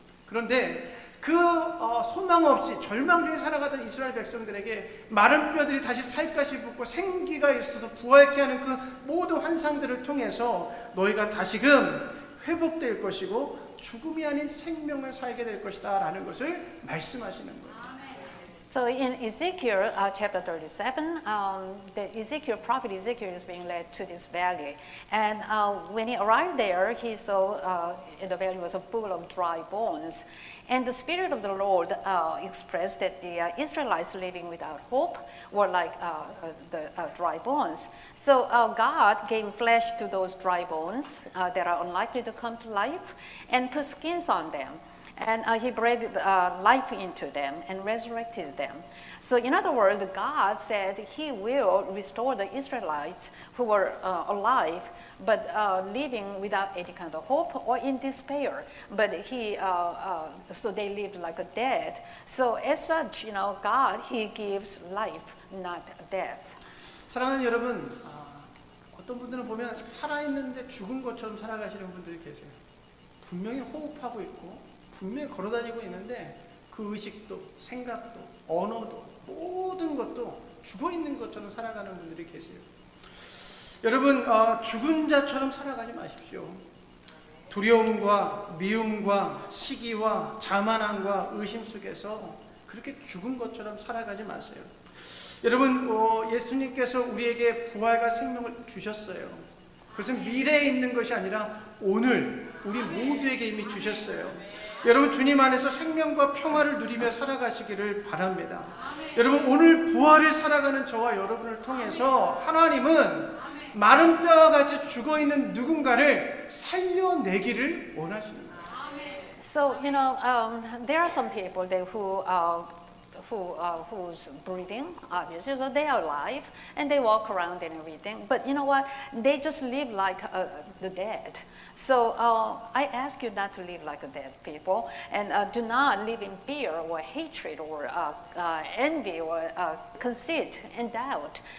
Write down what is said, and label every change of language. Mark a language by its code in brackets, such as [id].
[ko] 그런데 그 소망 없이 절망 중에 살아가던 이스라엘 백성들에게 마른 뼈들이 다시 살갗이 붙고 생기가 있어서 부활케 하는 그 모든 환상들을 통해서 너희가 다시금 회복될 것이고 죽음이 아닌 생명을 살게 될 것이다 라는 것을 말씀하시는 거예요. [en] So in Ezekiel chapter 37, the Ezekiel prophet Ezekiel is being led to this valley, and when he arrived there, he saw the valley was full of dry bones, and the Spirit of the Lord expressed that the Israelites living without hope were like the dry bones. So God gave flesh to those dry bones that are unlikely to come to life, and put skins on them. And he breathed life into them and resurrected them. So in other words, God said he will restore the Israelites who were alive, but living without any kind of hope or in despair. But so they lived like a dead. So as such, God, he gives life, not death. [ko] 사랑하는 여러분, 어떤 분들은 보면 살아있는데 죽은 것처럼 살아가시는 분들이 계세요. 분명히 호흡하고 있고 분명히 걸어다니고 있는데 그 의식도 생각도 언어도 모든 것도 죽어있는 것처럼 살아가는 분들이 계세요. 여러분, 죽은 자처럼 살아가지 마십시오. 두려움과 미움과 시기와 자만함과 의심 속에서 그렇게 죽은 것처럼 살아가지 마세요. 여러분, 예수님께서 우리에게 부활과 생명을 주셨어요. 그것은 미래에 있는 것이 아니라 오늘 우리 모두에게 이미 주셨어요. 여러분, 주님 안에서 생명과 평화를 누리며 살아가시기를 바랍니다. 여러분, 오늘 부활을 살아가는 저와 여러분을 통해서 하나님은 마른 뼈와 같이 죽어있는 누군가를 살려내기를 원하십니다. [en] So, there are some people who's breathing, obviously, so they are alive and they walk around and everything. But you know what? They just live like the dead. So I ask you not to live like a dead people, and do not live in fear or hatred or envy or conceit and doubt.